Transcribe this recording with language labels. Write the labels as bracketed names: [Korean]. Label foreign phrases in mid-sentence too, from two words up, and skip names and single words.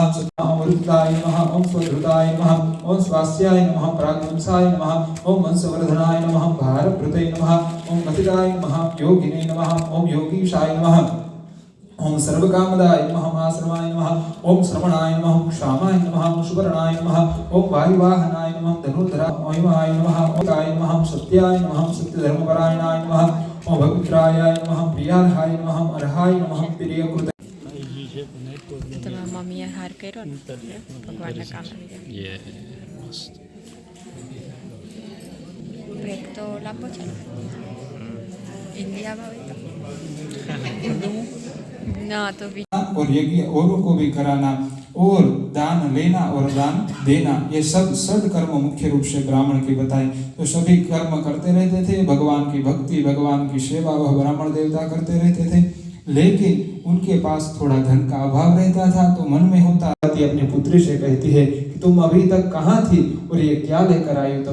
[Sanskrit] सत्तामरुद्राय नमः, ओम स्वधृताय नमः, ओम स्वास्याय नमः, प्राग्वंसाय नमः, ओम वंशवर्धनाय नमः, भारप्रते नमः, ओम कथिताय नमः, योगिने नमः, ओम योगीशाय नमः, ओम सर्वकामदाय नमः, आश्रमाय नमः, ओम श्रवणाय नमः, क्षामाय नमः, सुवर्णाय नमः, ओम वायुवाहनाय नमः, धनुर्धराय नमः, ओम काय नमः, सत्याय नमः, सत्यधर्मपरायणाय नमः, ओम भवित्राय नमः, प्रियार्हाय नमः, अर्हाय नमः, प्रियकृत। [Gujarati] તમારા મમ્મીએ હાર કર્યો ને ભગવાનના કામ આવી ગયા. બ્રેક તો લાંબો છે ઇન્ડિયામાં હોય તો [Hindi] ना तो भी और यज्ञ औरों को भी कराना और दान लेना और दान देना, ये सब सदकर्म मुख्य रूप से ब्राह्मण के बताए। तो सभी कर्म करते रहते थे, भगवान की भक्ति, भगवान की सेवा वह ब्राह्मण देवता करते रहते थे। लेकिन उनके पास थोड़ा धन का अभाव रहता था। तो मन में होता, अपनी पुत्री से कहती है कि तुम अभी तक कहाँ थी और ये क्या लेकर आई हो?